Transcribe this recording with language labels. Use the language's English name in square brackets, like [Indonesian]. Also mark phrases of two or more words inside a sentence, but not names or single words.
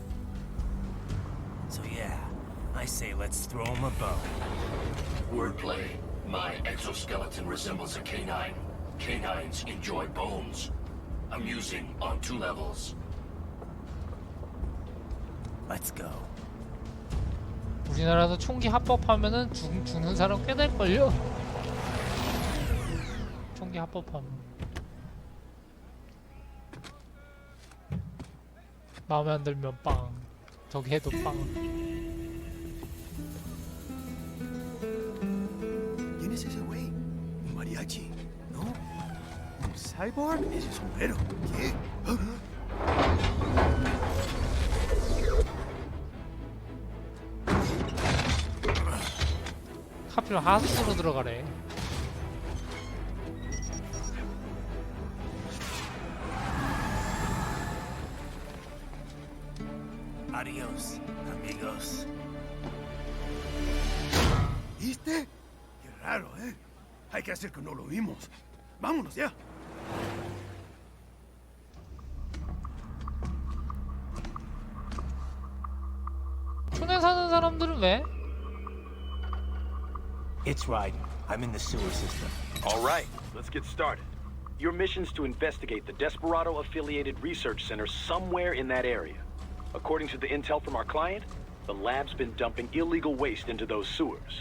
[English] So yeah, I say let's throw him a bone. Wordplay. My exoskeleton resembles a canine. Canines enjoy bones. Amusing on 2 levels. Let's go. [Korean] 우리나라도 총기 합법하면은 죽는 사람 꽤 될걸요? 총기 합법하면 마음에 안 들면 빵, 저기 해도 빵. [Spanish] ¿Quién es ese güey? Un mariachi, ¿no? ¿Un cyborg? Ese sombrero. ¿Qué? [Korean] 하필 하수로 들어가래. [Spanish] Adios, amigos. ¿Viste? Qué raro, ¿eh? Hay que hacer que no lo vimos. Vámonos ya. [Korean] 촌에 사는 사람들은 왜? [English] It's Ryden. I'm in the sewer system. All right, let's get started. Your mission's to investigate the Desperado-affiliated research center somewhere in that area. According to the intel from our client, the lab's been dumping illegal waste into those sewers.